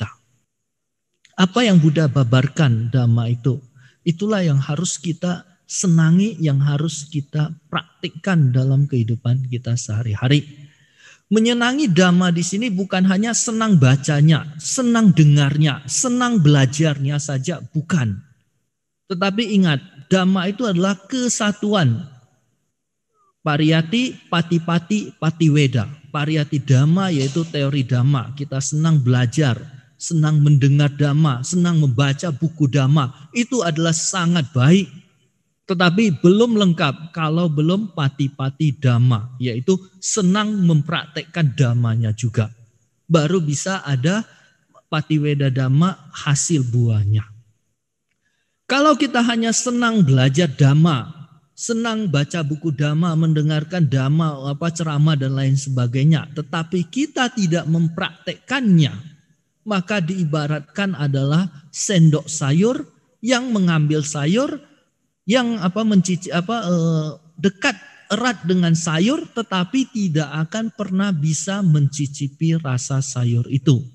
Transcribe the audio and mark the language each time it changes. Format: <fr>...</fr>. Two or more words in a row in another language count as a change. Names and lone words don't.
<id>Apa yang Buddha babarkan dhamma itu, itulah yang harus kita senangi, yang harus kita praktikkan dalam kehidupan kita sehari-hari. Menyenangi Dhamma di sini bukan hanya senang bacanya, senang dengarnya, senang belajarnya saja, bukan. Tetapi ingat, Dhamma itu adalah kesatuan.</id> <pi>Pariyati, pati-pati, patiweda.</pi> <id>Pariyati Dhamma yaitu teori Dhamma. Kita senang belajar, senang mendengar Dhamma, senang membaca buku Dhamma. Itu adalah sangat baik. Tetapi belum lengkap kalau belum pati-pati Dhamma, yaitu senang mempraktekkan Dhammanya juga. Baru bisa ada patiweda Dhamma hasil buahnya. Kalau kita hanya senang belajar Dhamma, senang baca buku Dhamma, mendengarkan Dhamma, ceramah dan lain sebagainya, tetapi kita tidak mempraktekkannya, maka diibaratkan adalah sendok sayur yang mengambil sayur yang dekat erat dengan sayur tetapi tidak akan pernah bisa mencicipi rasa sayur itu.</id>